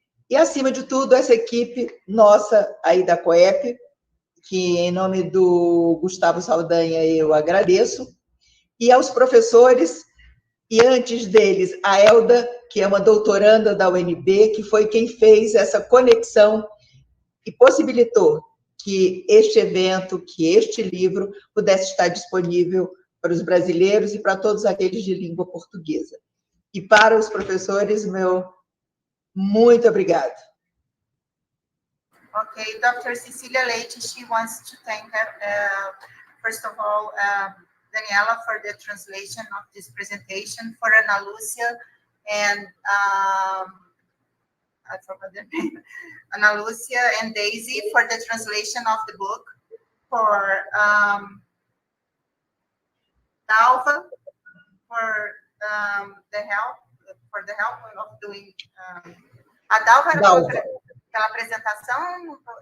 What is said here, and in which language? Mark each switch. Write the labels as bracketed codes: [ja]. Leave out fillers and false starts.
[pt] E, acima de tudo, essa equipe nossa aí da COEP, que, em nome do Gustavo Saldanha, eu agradeço, e aos professores, e antes deles, a Elda, que é uma doutoranda da UNB, que foi quem fez essa conexão e possibilitou que este evento, que este livro, pudesse estar disponível para os brasileiros e para todos aqueles de língua portuguesa. E para os professores, meu muito obrigado. [en] Okay, Dr. Cecilia Leite, she wants to thank, first of all, Daniela for the translation of this presentation, for Ana Lúcia and I forgot the name, Ana Lúcia and Daisy for the translation of the book, for Dalva for the help of doing. [pt] A Dalva pela apresentação?